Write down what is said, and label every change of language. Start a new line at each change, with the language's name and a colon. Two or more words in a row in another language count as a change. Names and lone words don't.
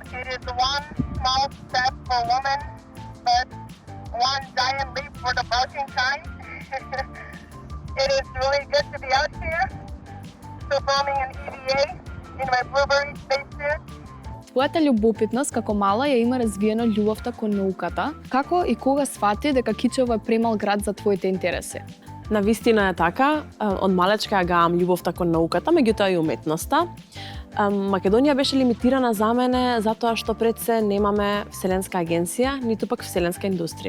English: is one small step for women, but one giant leap for the protein kind. It is really good to be out here, performing an EVA in my blueberry spacesuit.
Macedonian: Твојата љубопитност како мала ја има развиено љубовта кон науката. Како и кога сфати дека Кичево е премал град за твоите интереси? Навистина е така, од малечка ја гаам љубовта кон науката, меѓутоа и уметноста. Македонија беше лимитирана за мене затоа што пред се немаме вселенска агенција, ниту пак вселенска индустрија.